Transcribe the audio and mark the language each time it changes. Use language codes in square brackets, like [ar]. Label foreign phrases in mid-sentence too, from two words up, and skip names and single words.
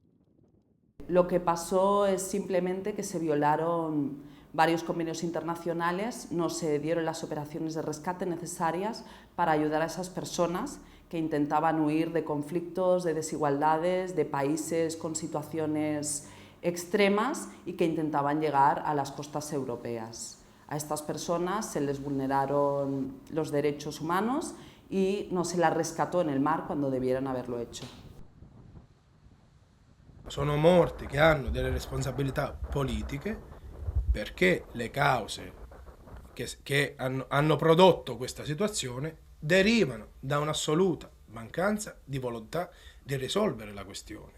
[es] Lo que pasó es simplemente que se violaron varios convenios internacionales, no se dieron las operaciones de rescate necesarias para ayudar a esas personas que intentaban huir de conflictos, de desigualdades, de países con situaciones extremas y que intentaban llegar a las costas europeas. A estas personas se les vulneraron los derechos humanos y no se las rescató en el mar cuando debieran haberlo hecho. [it] Sono morti che hanno delle responsabilità politiche perché le cause che hanno prodotto questa situazione derivano da un'assoluta mancanza di volontà di risolvere la questione.